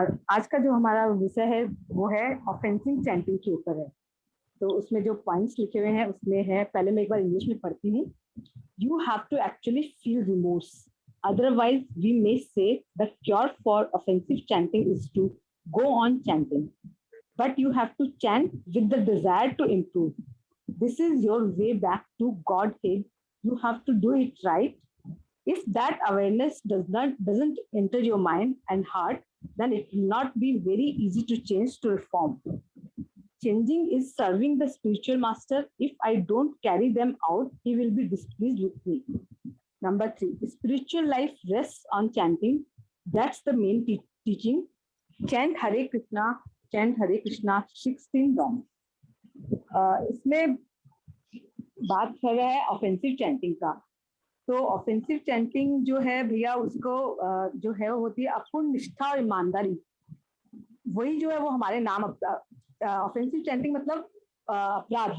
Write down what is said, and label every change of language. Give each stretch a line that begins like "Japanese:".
Hindi: आज का जो हमारा विषय है वो है ऑफेंसिव चैंटिंग के ऊपर है। तो उसमें जो पॉइंट्स लिखे हुए हैं उसमें है, पहले मैं एक बार इंग्लिश में पढ़ती हूँ।
English: You have to actually feel remorse, otherwise we may say the cure for offensive chanting is to go on chanting, but you have to chant with the desire to improve. This is your way back to Godhead. You have to do it right. If that awareness doesn't enter your mind and heart, then it will not be very easy to change, to reform. Changing is serving the spiritual master. If I don't carry them out, he will be displeased with me. Number 3, spiritual life rests on chanting. That's the main teaching. Chant Hare Krishna, chant Hare Krishna 16 rounds.
Hindi: इसमें बात कर रहा है offensive chanting का। तो offensive chanting जो है भैया, उसको जो है वो होती है अपूर्ण निष्ठा और ईमानदारी। वही जो है वो हमारे नाम ऑफेंसिव चैंटिंग मतलब अपराध।